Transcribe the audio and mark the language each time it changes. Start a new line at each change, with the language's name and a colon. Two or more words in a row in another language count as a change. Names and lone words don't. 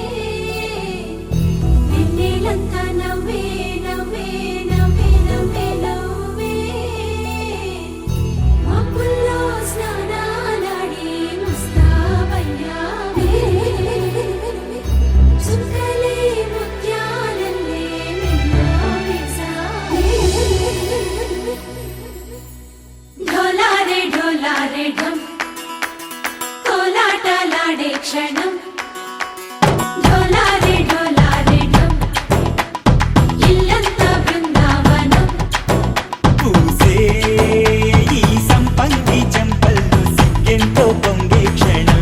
Telugu: వెన్నెలంతా నవ్వే నవ్వే నవ్వే నవ్వే నవ్వే మబ్బుల్లో స్నానాలాడి ముస్తాబయ్యావే చుక్కలే ముత్యాలల్లే నిన్ను వేసావే
Hindi: ढोलारे ढम
Telugu: కోలాటలాడే క్షణం
Hindi: ढोलारे ढम
Telugu: ఇల్లంతా బృందావనం పూసే ఈ సంపంగి చెంపల్లో సిగ్గెంతో పొంగే క్షణం